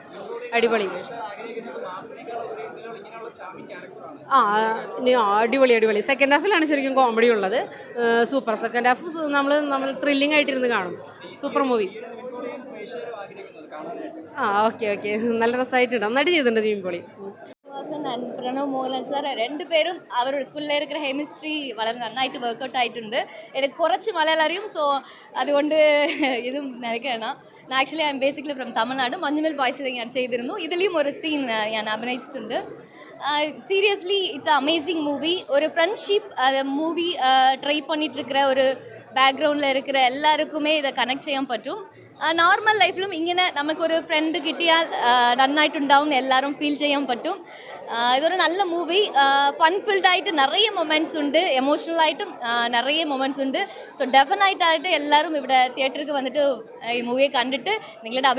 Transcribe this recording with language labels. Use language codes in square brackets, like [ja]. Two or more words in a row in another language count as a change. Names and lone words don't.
[ml] അടിപൊളി. അടിപൊളി. സെക്കൻഡ് ഹാഫിലാണ് ശരിക്കും കോമഡി ഉള്ളത്. സൂപ്പർ. [en] second half [ml] നമ്മൾ ത്രില്ലിംഗ് ആയിട്ടിരുന്ന് കാണും. [en] Super movie. Okay. [ml] നല്ല രസമായിട്ടുണ്ട്. നന്നായിട്ട് ചെയ്തിട്ടുണ്ട് നിവിൻ പോളി. [ta] பிரணவ் மோகன்லால் சார் ரெண்டு பேரும் அவருக்குள்ளே இருக்கிற கெமிஸ்ட்ரி [ml] വളരെ നന്നായിട്ട് വർക്കൗട്ട് ആയിട്ടുണ്ട്. എനിക്ക് കുറച്ച് മലയാളം അറിയും, സോ അതുകൊണ്ട് ഇതും നിനക്കാണ്. [en] Actually I am basically from Tamil Nadu. [ml] മഞ്ഞുമൽ ബോയ്സിൽ ഞാൻ ചെയ്തിരുന്നു. ഇതിലും ഒരു സീൻ ഞാൻ അഭിനയിച്ചിട്ടുണ്ട്. [en] Seriously it's amazing movie. [ta] ஒரு [en] friendship movie [ta] ட்ரை பண்ணிட்டு இருக்கிற ஒரு பேக்ரவுண்டில் இருக்கிற எல்லாருக்குமே இதை கனெக்ட் [ml] ചെയ്യാൻ പറ്റും. നോർമൽ ലൈഫിലും ഇങ്ങനെ നമുക്കൊരു ഫ്രണ്ട് കിട്ടിയാൽ നന്നായിട്ടുണ്ടാവും എല്ലാവരും ഫീൽ ചെയ്യാൻ പറ്റും. ഇതൊരു നല്ല മൂവി. ഫൺ ഫിൽഡായിട്ട് നിറയെ മൊമെൻറ്റ്സ് ഉണ്ട്, എമോഷണലായിട്ടും നിറയെ മൊമെൻറ്റ്സ് ഉണ്ട്. സോ ഡെഫിനറ്റായിട്ട് എല്ലാവരും ഇവിടെ തിയേറ്ററിൽ വന്നിട്ട് ഈ മൂവിയെ കണ്ടിട്ട് നിങ്ങളുടെ അഭിപ്രായം പറയണം.